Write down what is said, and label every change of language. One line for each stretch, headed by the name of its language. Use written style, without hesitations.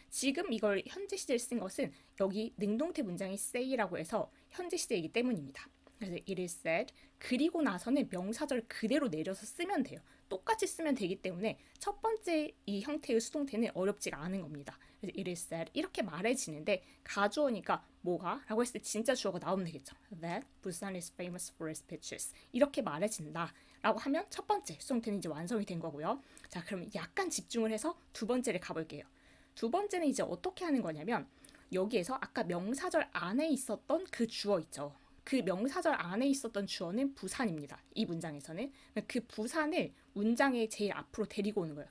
Korean: 지금 이걸 현재 시제를 쓴 것은 여기 능동태 문장이 say라고 해서 현재 시제이기 때문입니다. 그래서
English: it is said.
Korean: 그리고 나서는 명사절 그대로 내려서 쓰면 돼요. 똑같이 쓰면 되기 때문에 첫 번째 이 형태의 수동태는 어렵지가 않은 겁니다. 그래서 it is said 이렇게 말해지는데 가주어니까 뭐가? 라고 했을 때 진짜 주어가 나오면 되겠죠.
English: That Busan is famous for its beaches.
Korean: 이렇게 말해진다 라고 하면 첫 번째 수동태는 이제 완성이 된 거고요. 자, 그럼 약간 집중을 해서 두 번째를 가볼게요. 두 번째는 이제 어떻게 하는 거냐면 여기에서 아까 명사절 안에 있었던 그 주어 있죠. 그 명사절 안에 있었던 주어는 부산입니다. 이 문장에서는 그 부산을 문장의 제일 앞으로 데리고 오는 거예요.